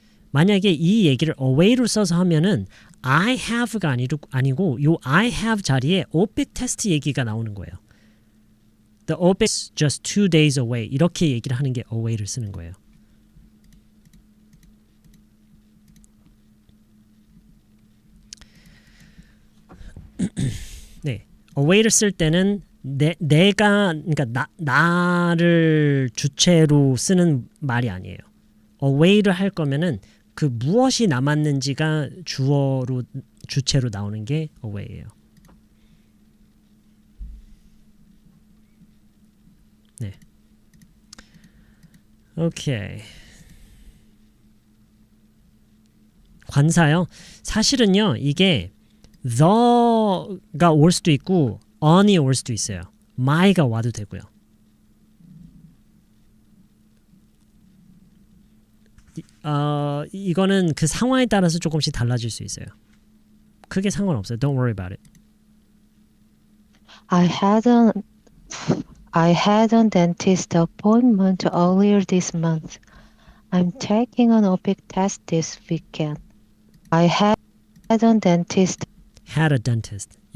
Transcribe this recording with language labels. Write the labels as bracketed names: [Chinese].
[Korean] 만약에 이 얘기를 away로 써서 하면은 I have가 아니고 요 I have 자리에 OPIC 테스트 얘기가 나오는 거예요. [English] The OPIC is just 2 days away. [Korean] 이렇게 얘기를 하는 게 away를 쓰는 거예요. 네, away를 쓸 때는 내가 그러니까 나를 주체로 쓰는 말이 아니에요. away를 할 거면은 그 무엇이 남았는지가 주체로 나오는 게 away예요. 네. 오케이. 관사요. 사실은요, 이게 the가 올 수도 있고 on이 올 수도 있어요. my가 와도 되고요. 이거는 그 상황에 따라서 조금씩 달라질 수 있어요. 크게 상관없어요. [English] Don't worry about it. I had a dentist appointment earlier this month. I'm taking an OPIC test this weekend. I had a dentist Had a dentist.